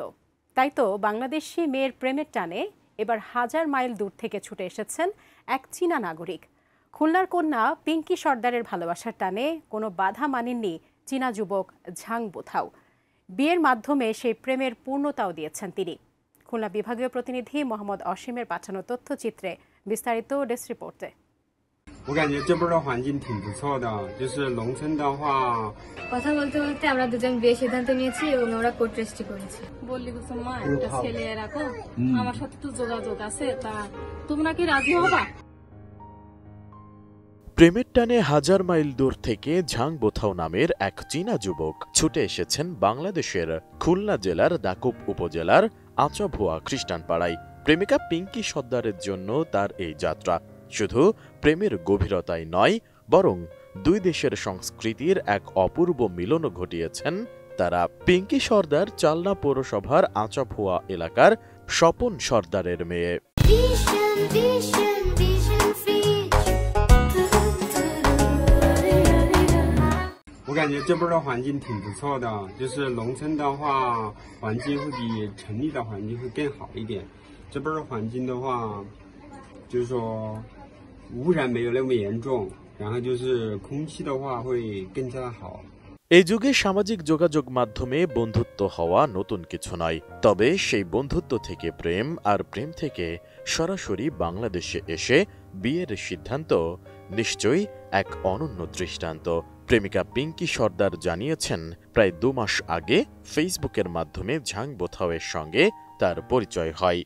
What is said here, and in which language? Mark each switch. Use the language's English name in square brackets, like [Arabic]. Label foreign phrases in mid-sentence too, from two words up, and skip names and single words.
[Bangla] তাই তো বাংলাদেশি মেয়ের প্রেমের টানে এবার 1000 মাইল দূর থেকে ছুটে এসেছেন এক চীনা নাগরিক। খুলনার কন্যা পিঙ্কি সর্দারের ভালোবাসার টানে কোনো বাধা মানেননি চীনা যুবক ঝাং বোথাও। বিয়ের মাধ্যমে সেই প্রেমের পূর্ণতাও দিয়েছেন তিনি। খুলনা বিভাগীয় প্রতিনিধি মোহাম্মদ অসীমের পাঠানো তথ্যচিত্রে বিস্তারিত ডেস্ক রিপোর্টে। [Chinese] 我感觉这边的环境挺不错的，就是农村的话。 [Bangla] কথা বলতে বলতে আমরা দুজন বিয়ে সিদ্ধান্ত নিয়েছি এবং আমরা [English] court registry [Bangla] করেছি। বললি কিছু মা একটা ছেলে রাখো, আমার সাথে তো যোগাযোগ আছে, তা তোমরা কি রাজি হবা? প্রেমের টানে 1000 মাইল দূর থেকে ঝাং বোথাও নামের এক চীনা যুবক ছুটে এসেছেন বাংলাদেশের খুলনা জেলার দাকুপ উপজেলার আচাভুয়া খ্রিস্টান পাড়ায়। প্রেমিকা পিঙ্কি সর্দারের জন্য তার এই যাত্রা শুধু প্রেমের গভীরতাই নয়, বরং দুই দেশের সংস্কৃতির এক অপূর্ব মিলন ঘটিয়েছেন তারা। পিঙ্কি সর্দার চালনা পৌরসভার আচাভুয়া এলাকার স্বপন সর্দারের মেয়ে। [Chinese] 我感觉这边的环境挺不错的，就是农村的话，环境会比城里的环境会更好一点。这边的环境的话，就是说污染没有那么严重，然后就是空气的话会更加的好。 [Bangla] এই যুগে সামাজিক যোগাযোগ মাধ্যমে বন্ধুত্ব হওয়া নতুন কিছু নয়, তবে সেই বন্ধুত্ব থেকে প্রেম, আর প্রেম থেকে সরাসরি বাংলাদেশে এসে বিয়ের সিদ্ধান্ত নিশ্চয়ই এক অনন্য দৃষ্টান্ত। প্রেমিকা পিঙ্কি সর্দার জানিয়েছেন, প্রায় 2 মাস আগে ফেসবুকের মাধ্যমে ঝাং বোথাওয়ের সঙ্গে তার পরিচয় হয়।